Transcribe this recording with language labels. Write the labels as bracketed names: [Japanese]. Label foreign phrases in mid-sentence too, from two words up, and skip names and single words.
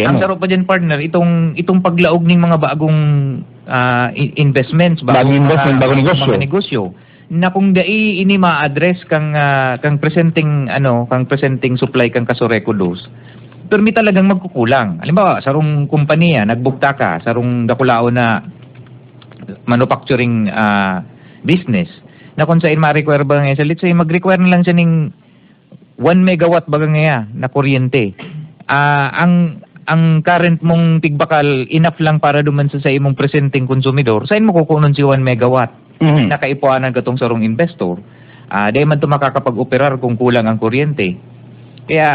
[Filipino] Ang sarap pa dyan partner, itong paglaog ng mga bagong investments, bagong negosyo. [Bikol] Na kung dai ini ma-address kang presenting supply kang kasureko dos, permi talagang magkukulang. Halimbawa, sarong kumpanya nagbukta ka sarong dakulao na [English] manufacturing business [Bikol] na kung saan ma-require ba nga [English] let's say [Bikol] mag-require na lang siya ning 1 megawatt baga nga na kuryente. Ang current mong tigbakal enough lang para duman sa imong presenting konsumidor. Saan mo kukunon si 1 megawatt? Nakaipuanan ka tong sarong investor. Dahil man ito makakapag-operar kung kulang ang kuryente.